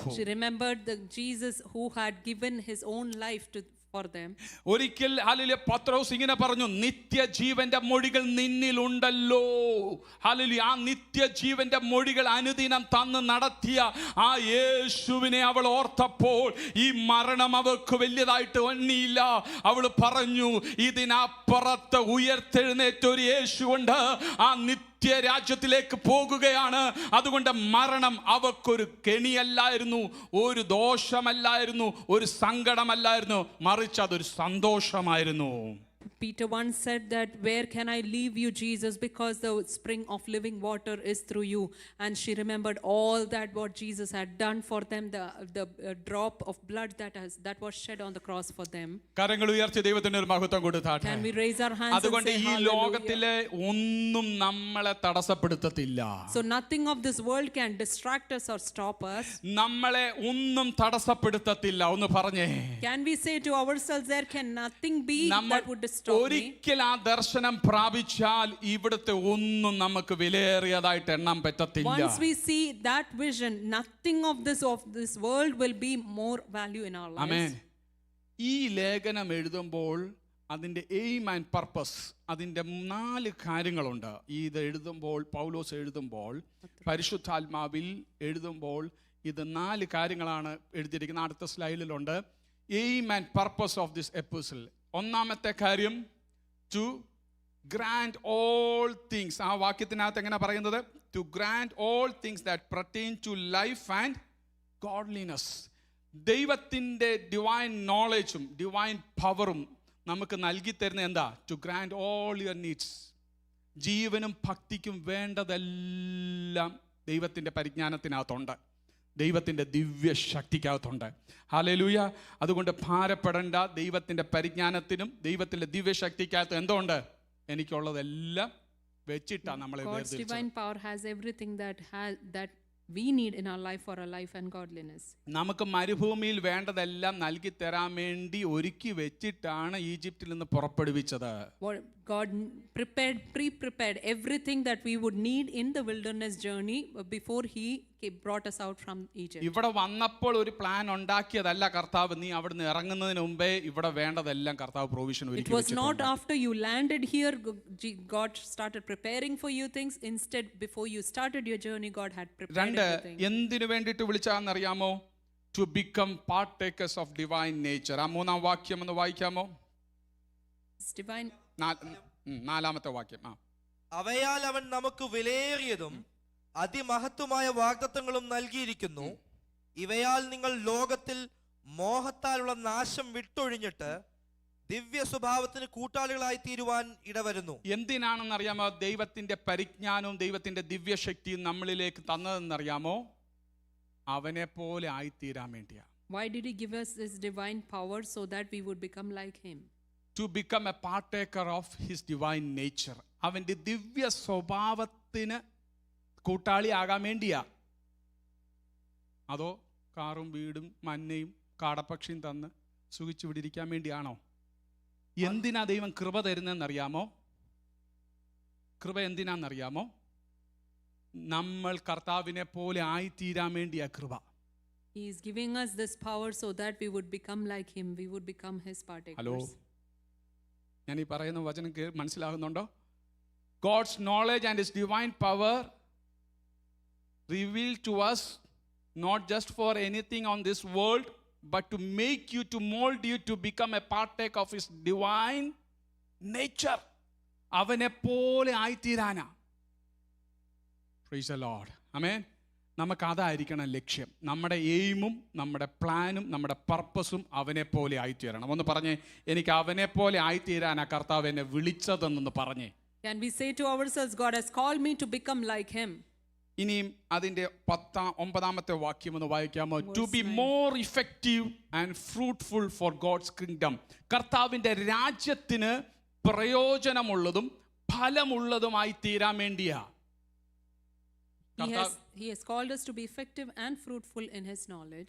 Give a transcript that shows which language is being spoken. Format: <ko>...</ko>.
<en>She remembered the Jesus who had given his own life for them.</en> <ml>ഒരിക്കൽ hallelujah പത്രോസ് ഇങ്ങനെ പറഞ്ഞു, നിത്യജീവന്റെ മൊഴികൾ നിന്നിലുണ്ടല്ലോ. ഹല്ലേലൂയ, ആ നിത്യജീവന്റെ മൊഴികൾ അനുദിനം തന്ന് നടത്തിയ ആ യേശുവിനെ അവൾ ഓർത്തപ്പോൾ ഈ മരണം അവൾക്ക് വലിയതായിട്ട് എണ്ണിയില്ല. അവൾ പറഞ്ഞു, ഇതിനപ്പുറത്ത് ഉയർത്തെഴുന്നേറ്റ ഒരു യേശുണ്ട്, ആ രാജ്യത്തിലേക്ക് പോകുകയാണ്. അതുകൊണ്ട് മരണം അവക്കൊരു കെണിയല്ലായിരുന്നു, ഒരു ദോഷമല്ലായിരുന്നു, ഒരു സങ്കടമല്ലായിരുന്നു, മറിച്ച് അതൊരു സന്തോഷമായിരുന്നു.</ml> <en>Peter once said that, where can I leave you, Jesus, because the spring of living water is through you. And she remembered all that what Jesus had done for them, the drop of blood that was shed on the cross for them.</en> <ml>കരങ്ങൾ ഉയർത്തി ദൈവത്തിന് ഒരു മഹത്വം കൊടുത്താട്ടെ.</ml> <en>Can we raise our hands</en> <ml>അതുകൊണ്ട്</ml> <en>and say</en> <ml>ഈ</ml> <en>hallelujah?</en> <ml>ലോകത്തിലെ ഒന്നും നമ്മളെ തടസ്സപ്പെടുത്തത്തില്ല.</ml> <en>So nothing of this world can distract us or stop us.</en> <ml>നമ്മളെ ഒന്നും തടസ്സപ്പെടുത്തത്തില്ല. ഒന്ന് പറഞ്ഞേ.</ml> <en>Can we say to ourselves, there can nothing be that would stop me?</en> <ml>ഒരിക്കൽ ആ ദർശനം പ്രാപിച്ചാൽ ഇവിടുത്തെ ഒന്നും നമുക്ക് വിലയേറിയതായിട്ട് എണ്ണാൻ പറ്റത്തില്ല.</ml> <en>Once we see that vision, nothing of this world will be more value in our lives.</en> <ml>ആമേൻ. ഈ ലേഖനം എഴുതുമ്പോൾ അതിൻ്റെ</ml> <en>aim and purpose,</en> <ml>അതിൻ്റെ 4 കാര്യങ്ങളുണ്ട്. ഇത് എഴുതുമ്പോൾ, പൗലോസ് എഴുതുമ്പോൾ, പരിശുദ്ധാത്മാവിൽ എഴുതുമ്പോൾ ഇത് 4 കാര്യങ്ങളാണ് എഴുതിയിരിക്കുന്നത്. അടുത്ത സ്ലൈഡിലുണ്ട്.</ml> <en>Aim and purpose of this epistle.</en> <ml>ഒന്നാമത്തെ കാര്യം,</ml> <en>To grant all things.</en> <ml>ആ വാക്യത്തിനകത്ത് എങ്ങനെ പറയുന്നത്?</ml> <en>To grant all things that pertain to life and godliness.</en> <ml>ദൈവത്തിൻ്റെ ഡിവൈൻ നോളജും ഡിവൈൻ പവറും നമുക്ക് നൽകി തരുന്ന എന്താ?</ml> <en>To grant all your needs.</en> <ml>ജീവനും ഭക്തിക്കും വേണ്ടതെല്ലാം ദൈവത്തിൻ്റെ പരിജ്ഞാനത്തിനകത്തുണ്ട്, ദൈവത്തിൻ്റെ ദിവ്യ ശക്തിക്കകത്തുണ്ട്. ഹല്ലേലൂയ. അതുകൊണ്ട് ഭാരപ്പെടേണ്ട. ദൈവത്തിൻ്റെ പരിജ്ഞാനത്തിനും ദൈവത്തിൻ്റെ ദിവ്യ ശക്തിക്കകത്ത് എന്തുണ്ട്? എനിക്കുള്ളതെല്ലാം വെച്ചിട്ടാണ് നമ്മളെ</ml> <en>God's divine power has everything that we need in our life for our life and godliness.</en> <ml>നമുക്ക് മരുഭൂമിയിൽ വേണ്ടതെല്ലാം നൽകി തരാൻ വേണ്ടി ഒരുക്കി വെച്ചിട്ടാണ് ഈജിപ്തിൽ നിന്ന് പുറപ്പെടുവിച്ചത്.</ml> <en>God pre-prepared everything that we would need in the wilderness journey before he brought us out from Egypt.</en> <ml>ഇവിടെ വന്നപ്പോൾ ഒരു പ്ലാൻ ഉണ്ടാക്കിയതല്ല കർത്താവ്. നീ അവിടുന്ന് ഇറങ്ങുന്നതിന് മുമ്പേ ഇവിടെ വേണ്ടതെല്ലാം കർത്താവ് പ്രൊവിഷൻ ഒരുക്കി വെച്ചിട്ടുണ്ട്.</ml> <en>It was not after you landed here God started preparing for you things. Instead, before you started your journey, God had prepared everything.</en> <ml>എന്തിനു വേണ്ടിയിട്ട് വിളിച്ചാന്നറിയാമോ?</ml> <en>To become partakers of divine nature.</en> <ml>ആ 3-ാം വാക്യം ഒന്ന് വായിക്കാമോ?</ml> <en>Divine.</en> <ml>4-ാമത്തെ വാക്യം. അവയാൽ അവൻ നമുക്ക് വിലയേറിയതും അതിമഹത്വമായ വാഗ്ദത്തങ്ങളും നൽകിയിരിക്കുന്നു. ഇവയാൽ നിങ്ങൾ ലോകത്തിൽ മോഹത്താലുള്ള നാശം വിട്ടൊഴിഞ്ഞിട്ട് ദിവ്യ സ്വഭാവത്തിന് കൂട്ടാളികളായി തീരുവാൻ ഇടവരുന്നു. എന്തിനാണെന്നറിയാമോ ദൈവത്തിന്റെ പരിജ്ഞാനവും ദൈവത്തിന്റെ ദിവ്യശക്തിയും നമ്മളിലേക്ക് തന്നതെന്നറിയാമോ? അവനെ പോലെ ആയിത്തീരാൻ വേണ്ടിയാ.</ml> <en>Why did he give us this divine power? So that we would become like him. To become a partaker of his divine nature.</en> <ml>അവന്റെ ദിവ്യ സ്വഭാവത്തിന് കൂട്ടാളിയാകാൻ വേണ്ടിയാ. അതോ കാറും വീടും മന്നയും കാടപ്പക്ഷിയും തന്ന് സുഖിച്ചു വിടിരിക്കാൻ വേണ്ടിയാണോ? എന്തിനാ ദൈവം കൃപ തരുന്നതെന്നറിയാമോ? കൃപ എന്തിനാണെന്നറിയാമോ? നമ്മൾ കർത്താവിനെ പോലെ ആയിത്തീരാൻ വേണ്ടിയാ കൃപ.</ml> <en>He is giving us this power so that we would become like him. We would become his partakers.</en> <ml>Hello, ഞാൻ ഈ പറയുന്ന വചനം മനസ്സിലാകുന്നുണ്ടോ?</ml> <en>God's knowledge and His divine power revealed to us not just for anything on this world, but to make you, to mold you to become a partaker of His divine nature.</en> <ml>അവനെ പോലെ ആയിത്തീരാനാ.</ml> <en>Praise the Lord. Amen.</en> <ml>നമുക്ക് അതായിരിക്കണം ലക്ഷ്യം. നമ്മുടെ എയിമും നമ്മുടെ പ്ലാനും നമ്മുടെ പർപ്പസും അവനെ പോലെ ആയിത്തീരണം. ഒന്ന് പറഞ്ഞേ, എനിക്ക് അവനെ പോലെ ആയിത്തീരാനാ കർത്താവ് എന്നെ വിളിച്ചതെന്നൊന്ന് പറഞ്ഞേ.</ml> <en>Can we say to ourselves, God has called me to become like Him?</en> <ml>ഇനിയും അതിൻ്റെ 9ാമത്തെ വാക്യം ഒന്ന് വായിക്കാമോ?</ml> <en>To be more effective and fruitful for God's kingdom.</en> <ml>കർത്താവിൻ്റെ രാജ്യത്തിന് പ്രയോജനമുള്ളതും ഫലമുള്ളതുമായി തീരാൻ വേണ്ടിയാ.</ml> <en>He has called us to be effective and fruitful in His knowledge.</en>